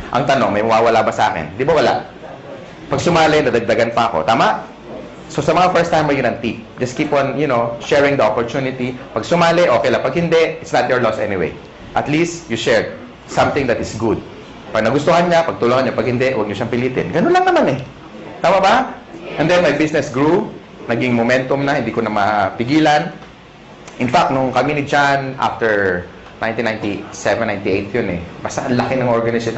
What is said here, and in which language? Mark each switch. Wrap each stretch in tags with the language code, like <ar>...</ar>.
<tl>Ang tanong, may mawawala ba sa akin? Di ba wala? Pag sumali, nadagdagan pa ako. Tama? So sa mga first timer, yun ang tip.</tl> <en>Just keep on, sharing the opportunity.</en> <tl>Pag sumali, okay lang. Pag hindi,</tl> <en>it's not your loss anyway. At least, you shared something that is good.</en> <tl>Pag nagustuhan niya, pagtulungan niya. Pag hindi, huwag niyo siyang pilitin. Ganun lang naman Tama ba?</tl> <en>And then my business grew,</en> <tl>naging momentum na, hindi ko na mapigilan. In fact, nung kami ni John, after 1997, 98 yun basta ang laki ng organization.</tl>